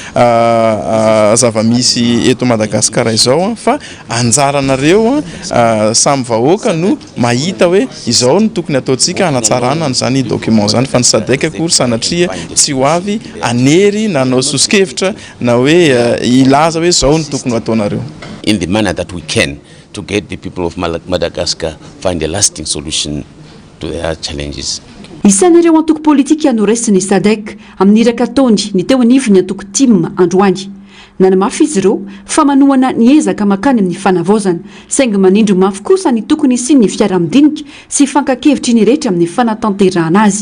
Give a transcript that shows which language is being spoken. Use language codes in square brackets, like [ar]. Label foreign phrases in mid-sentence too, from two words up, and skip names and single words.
[mg] zava-misy eto Madagasikara izao fa anjaranareo samy vahoaka no mahita hoe izao ny tokony ataontsika hanatsarana an'izany document zany fa ny SADC akory sanatria tsy ho avy anery na anao sosikevitra na hoe ilaza hoe zao ny tokony ataonareo. [en] In the manner that we can to get the people of Madagascar find a lasting solution to their challenges. [mg] Isan'ireo antoko politika noresiny SADC amin'ny iraka taony ny teo anivony antoko TIM androany. Nanamafy izy ireo fa manohana ny ezaka makany amin'ny fanavozana saingy manindro mafy kosa ny tokony sy ny fiara-midinika sy fankakevitry ny rehetra amin'ny fanatanterahana azy.